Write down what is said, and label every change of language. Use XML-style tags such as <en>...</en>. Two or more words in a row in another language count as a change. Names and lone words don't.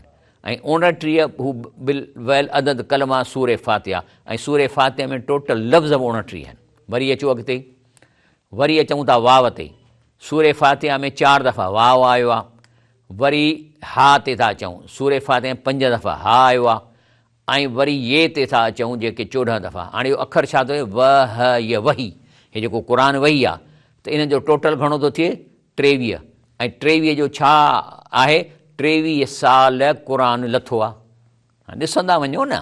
<sd>ऐं 29 हू बिल वैल अदद कलमा सूरे फ़ातिहा, ऐं सूरे फ़ातिहा में टोटल लफ़्ज़ बि 29 आहिनि। वरी अचो अॻिते, वरी अचूं था वाव ते। सूरे फ़ातिहा में 4 दफ़ा वाव आयो आहे। वरी हा ते था अचूं, सूरे फ़ातिहा में 5 दफ़ा हा आयो आहे। ऐं वरी ये ते था अचूं जेके 14 दफ़ा। हाणे इहो अखर छा थो थिए? वह य वही। हे जेको क़ुर वही आहे, त इन जो टोटल घणो थो थिए? 23। ऐं 23 जो छा आहे? 23 साल क़ुरान लथो आहे। ॾिसंदा वञो न।</sd>